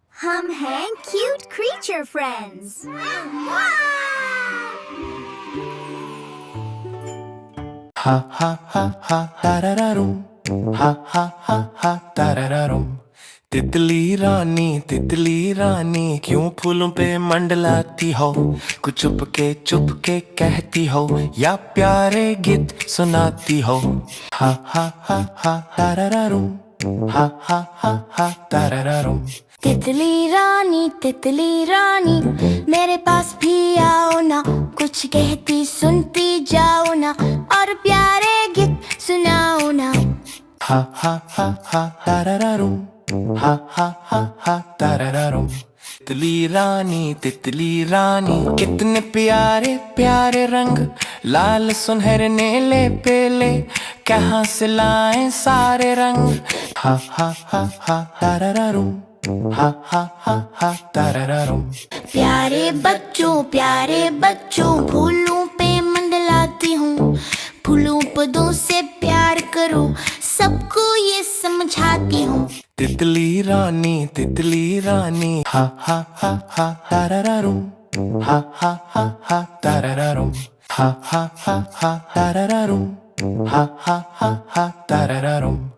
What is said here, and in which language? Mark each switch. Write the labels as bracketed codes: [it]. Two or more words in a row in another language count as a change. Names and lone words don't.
[hi] हम हैं [en] cute creature friends. Ha ha ha ha tarararum. Ha ha ha ha tarararum. [hi] तितली रानी क्यों फूलों पे मंडलाती हो, कुछ चुप के कहती हो या प्यारे गीत सुनाती हो। हा हा हा हा tarararum. Ha ha ha ha tarararum. तितली रानी मेरे पास भी आओ ना, कुछ कहती सुनती जाओ ना और प्यारे गीत सुनाओ ना। Ha ha ha ha tarararum. Ha ha ha ha tarararum. तितली रानी कितने प्यारे प्यारे रंग, लाल सुनहरे नीले पीले, कहाँ से लाए सारे रंग। हा हा हा हा tarararum. Ha ha ha ha tarararum. प्यारे बच्चों फूलों पे मंडलाती हूँ, फूलों पौधों से प्यार करो, सबको ये समझाती हूँ। तितली रानी हा हा हा हा tarararum. Ha ha ha ha tarararum. Ha ha ha ha tarararum. Ha ha ha ha tarararum.